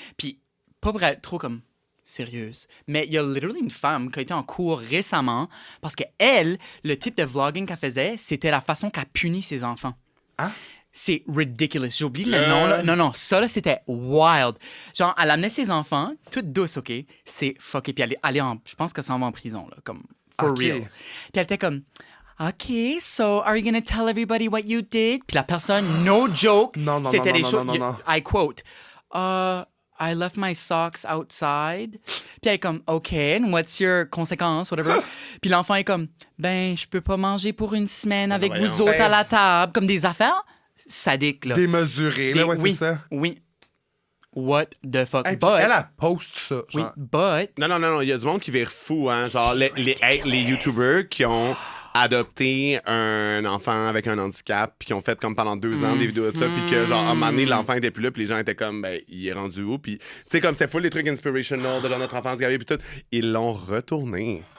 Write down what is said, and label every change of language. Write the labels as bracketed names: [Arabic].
[French] Puis, pas pour être trop comme... sérieuse. Mais il y a [English] literally [French] une femme qui a été en cours récemment parce qu'elle, le type de vlogging qu'elle faisait, c'était la façon qu'elle punit ses enfants. Hein? C'est [English] ridiculous. [French] J'oublie le nom. Là. Non, ça, là, c'était [English] wild. [French] Genre, elle amenait ses enfants, toute douce, OK? C'est fucké. Puis elle est je pense qu'elle s'en va en prison, là, comme [English] for real. [French] Puis elle était comme... [English] OK, so are you gonna tell everybody what you did? [French] Puis la personne, [English] no joke, [French] c'était des choses... [English] I quote, I left my socks outside. [French] Puis elle est comme, [English] OK, and what's your [French] conséquence, [English] whatever. [French] Puis l'enfant est comme, ben, je peux pas manger pour une semaine avec vous autres à la table. Comme des affaires sadiques, là. Démesurées, là, c'est ça? Oui. [English] What the fuck? [French] Hey, elle poste ça. Genre. Oui, [English] but... [French] Non, il y a du monde qui vire fou, hein. Genre, les YouTubers qui ont adopté un enfant avec un handicap, puis qui ont fait comme pendant 2 ans des vidéos de ça, puis que genre à un moment donné l'enfant était plus là, puis les gens étaient comme ben il est rendu où, puis tu sais comme c'est full les trucs [English] inspirational [French] de notre enfance gavé puis tout, ils l'ont retourné.